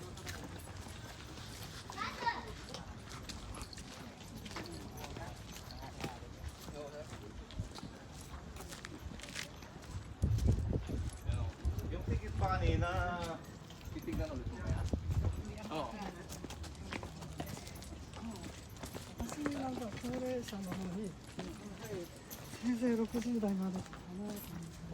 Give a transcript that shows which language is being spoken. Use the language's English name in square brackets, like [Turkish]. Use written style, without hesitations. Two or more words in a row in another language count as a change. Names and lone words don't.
[Filipino] yung ticket pa kanina titignan ulit mo kaya? Oo. [Japanese] 私なんか高齢者の方に平成60代までかなと思って。